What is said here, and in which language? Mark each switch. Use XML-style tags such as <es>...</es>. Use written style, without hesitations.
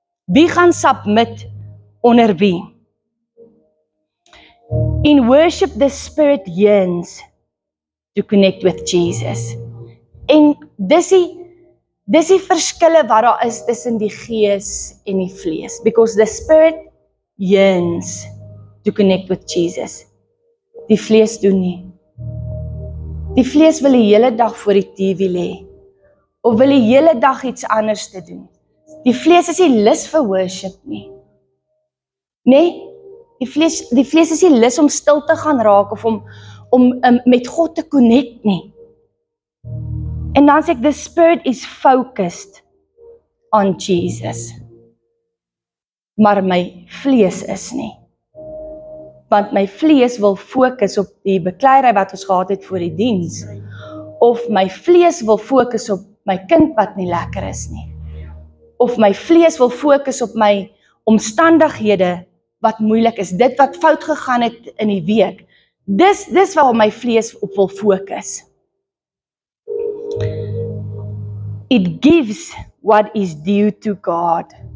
<af>Wie gaan submit onder wie.</af> <en>In worship, the Spirit yearns to connect with Jesus.</en> <af>En dis die verskille wat daar is tussen die gees en die vlees.</af> <en>Because the Spirit yearns to connect with Jesus.</en> <af>Die vlees doen nie. Die vlees wil die hele dag voor die TV lê, of wil die hele dag iets anders te doen. Die vlees is nie lus vir worship nie. Nee, die vlees is nie lus om stil te gaan raak, of om met God te connect nie. En dan sê ek,</af> <en>the Spirit is focused on Jesus.</en> <af>Maar my vlees is nie. Want my vlees wil fokus op die bekleierery wat ons gehad het voor die diens. Of my vlees wil fokus op my kind wat nie lekker is nie. Of my vlees wil fokus op my omstandighede wat moeilik is. Dit wat fout gegaan het in die week. Dis waar my vlees op wil fokus.</af> <en>It gives what is due to God.</en>